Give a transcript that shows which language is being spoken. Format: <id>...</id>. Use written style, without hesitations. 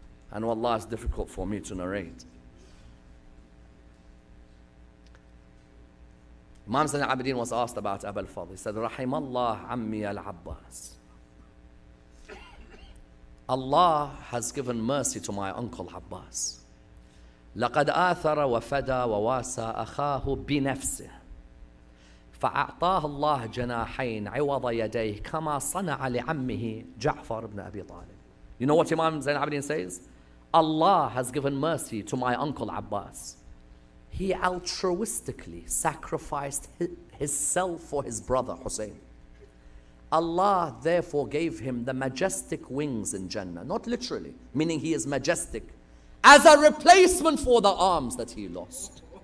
<en>And wallah, it's difficult for me to narrate. Imam Zayn al-Abidin was asked about Abu al-Fadl. He said,</en> <ar>Rahimallah Ammi al-Abbas.</ar> <en>Allah has given mercy to my uncle Abbas.</en> <ar>لقد آثر وفدى وواسى أخاه بنفسه فأعطاه الله جناحين عوض يديه كما صنع لعمه جعفر بن أبي طالب.</ar> <en>You know what Imam Zayn al-Abidin says? Allah has given mercy to my uncle Abbas. He altruistically sacrificed his self for his brother Husayn. Allah therefore gave him the majestic wings in Jannah, not literally, meaning he is majestic, as a replacement for the arms that he lost.</en>